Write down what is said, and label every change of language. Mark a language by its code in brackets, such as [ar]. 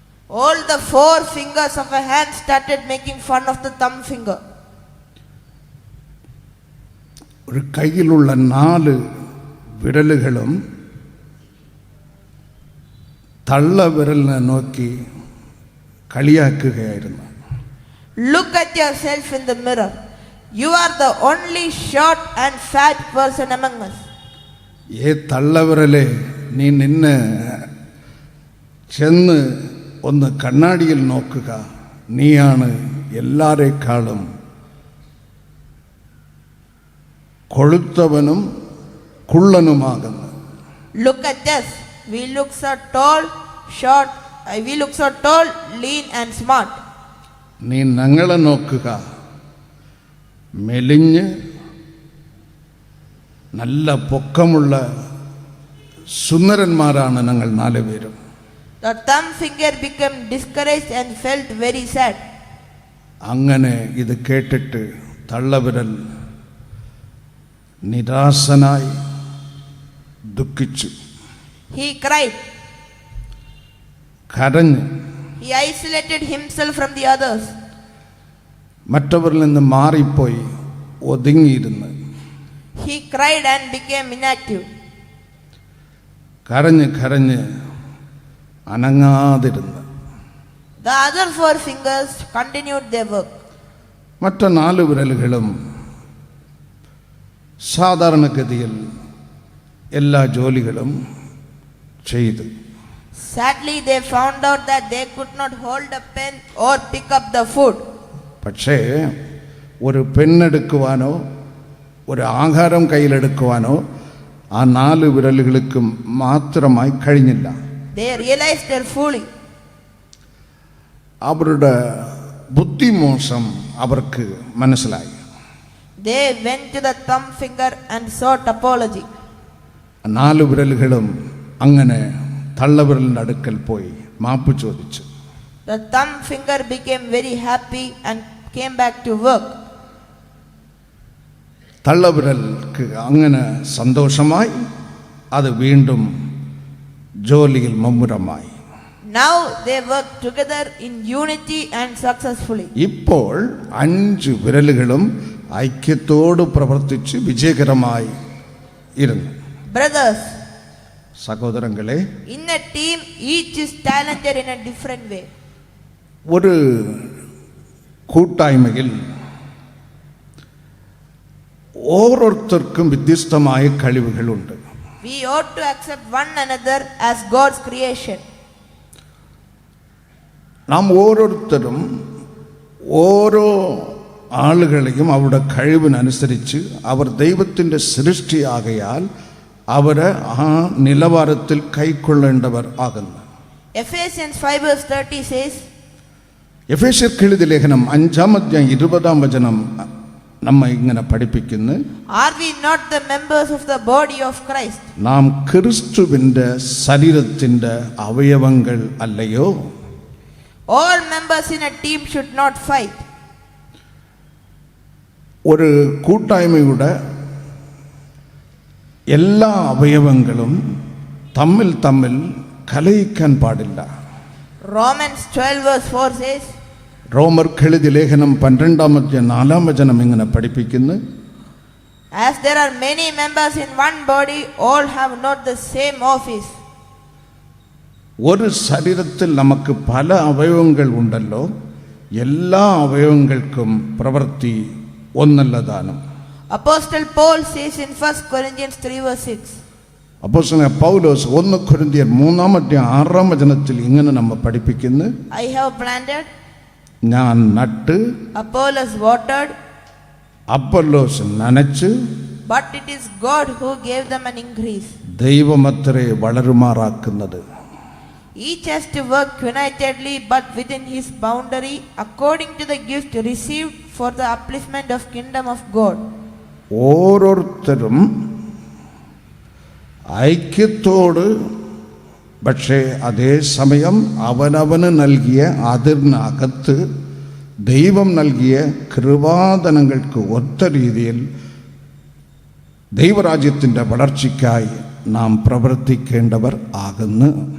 [en] All the four fingers of a hand started making fun of the thumb finger. [ml] ഒരു കയ്യിലുള്ള 4 വിരലുകളും തള്ളവിരലിനെ നോക്കി കളിയാക്കുകയായിരുന്നു. [en] Look at yourself in the mirror. You are the only short and fat person among us. [ml] ഏ തള്ളവിരലെ, നീ നിന്നെ ചെന്ന് ഒന്ന് കണ്ണാടിയിൽ നോക്കുക, നീയാണ് എല്ലാരെക്കാളും കൊഴുത്തവനും കുള്ളനുമാകുന്നത്. [en] Look at us. We look so tall, short. We look so tall, lean and smart. [ml] നീ ഞങ്ങളെ നോക്കുക, മെലിഞ്ഞ് നല്ല പൊക്കമുള്ള സുന്ദരന്മാരാണ് ഞങ്ങൾ 4 പേരും. [en] The thumb finger became discouraged and felt very sad. [ml] അങ്ങനെ ഇത് കേട്ടിട്ട് തള്ളവിരൽ നിരാശനായി ദുഃഖിച്ചു, [en] He cried. [ml] കരഞ്ഞ്, [en] He isolated himself from the others. [ml] മറ്റവരിൽ നിന്ന് മാറിപ്പോയി ഒതുങ്ങിയിരുന്ന് [en] He cried and became inactive. [ml] കരഞ്ഞ് കരഞ്ഞ് അനങ്ങാതിരുന്ന്. [en] The other 4 fingers continued their work. [ml] മറ്റ 4 വിരലുകളും സാധാരണഗതിയിൽ എല്ലാ ജോലികളും ചെയ്തു. [en] Sadly, they found out that they could not hold a pen or pick up the food. [ml] പക്ഷേ ഒരു പെണ്ണെടുക്കുവാനോ ഒരു ആഹാരം കയ്യിലെടുക്കുവാനോ ആ 4 വിരലുകൾക്കും മാത്രമായി കഴിഞ്ഞില്ല. [en] They realized their folly. [ml] അവരുടെ ബുദ്ധിമോശം അവർക്ക് മനസ്സിലായി. [en] They went to the thumb finger and sought apology. [ml] 4 വിരലുകളും അങ്ങനെ തള്ളവിരലിൻ്റെ അടുക്കൽ പോയി മാപ്പ് ചോദിച്ചു. [en] The thumb finger became very happy and came back to work. [ml] തള്ളവിരൽക്ക് അങ്ങനെ സന്തോഷമായി, അത് വീണ്ടും ജോലിയിൽ മുമ്മുരമായി. [en] Now they worked together in unity and successfully. [ml] ഇപ്പോൾ 5 വിരലുകളും ഐക്യത്തോട് പ്രവർത്തിച്ച് വിജയകരമായി ഇരുന്നു. [en] Brothers, [ml] സഹോദരങ്ങളെ, [en] in a team, each is talented in a different way. [ml] ഒരു കൂട്ടായ്മയിൽ ഓരോരുത്തർക്കും വ്യത്യസ്തമായ കഴിവുകളുണ്ട്. [en] We ought to accept one another as God's creation. [ml] നാം ഓരോരുത്തരും ഓരോ ആളുകളെയും അവരുടെ കഴിവിനനുസരിച്ച് അവർ ദൈവത്തിൻ്റെ സൃഷ്ടിയാകയാൽ അവരെ ആ നിലവാരത്തിൽ കൈക്കൊള്ളേണ്ടവർ ആകുന്നു. [en] Ephesians 5:30 says, [ml] എഫേസ്യർക്ക് എഴുതിയ ലേഖനം 5-ാം അധ്യായം 20-ാം വചനം നമ്മെ ഇങ്ങനെ പഠിപ്പിക്കുന്നു, [en] Are we not the members of the body of Christ? [ml] നാം ക്രിസ്തുവിൻ്റെ ശരീരത്തിൻ്റെ അവയവങ്ങൾ അല്ലയോ? [en] All members in a team should not fight. [ml] ഒരു കൂട്ടായ്മയുടെ എല്ലാ അവയവങ്ങളും തമ്മിൽ തമ്മിൽ കലഹിക്കാൻ പാടില്ല. [en] Romans 12:4 says, [ml] റോമർക്ക് എഴുതിയ ലേഖനം 12-ാം അധ്യായം 4-ാം വചനം ഇങ്ങനെ പഠിപ്പിക്കുന്നു, [en] As there are many members in one body, all have not the same office. [ml] ഒരു ശരീരത്തിൽ നമുക്ക് പല അവയവങ്ങൾ ഉണ്ടല്ലോ, എല്ലാ അവയവങ്ങൾക്കും പ്രവൃത്തി ഒന്നല്ലതാനും. [en] Apostle Paul says in 1 Corinthians 3:6, [ml] അപ്പോസ്തലനായ പൗലോസ് 1 കൊരിന്ത്യർ 3-ാം അധ്യായം 6-ാം വചനത്തിൽ ഇങ്ങനെ നമ്മെ പഠിപ്പിക്കുന്നു, [en] I have planted, [ml] ഞാൻ നട്ട്, [en] Apollos watered, [ml] അപ്പൊല്ലോസ് നനച്ച്, [en] but it is God who gave them an increase. [ml] ദൈവമത്രേ വളരുമാറാക്കുന്നത്. [en] Each has to work unitedly but within his boundary according to the gift received for the upliftment of kingdom of God. [ml] ഓരോരുത്തരും ഐക്യത്തോട്, പക്ഷേ അതേസമയം അവനവന് നൽകിയ അതിനകത്ത് ദൈവം നൽകിയ കൃപാദനങ്ങൾക്ക് ഒത്ത രീതിയിൽ ദൈവരാജ്യത്തിൻ്റെ വളർച്ചയ്ക്കായി നാം പ്രവർത്തിക്കേണ്ടവർ ആകുന്നു.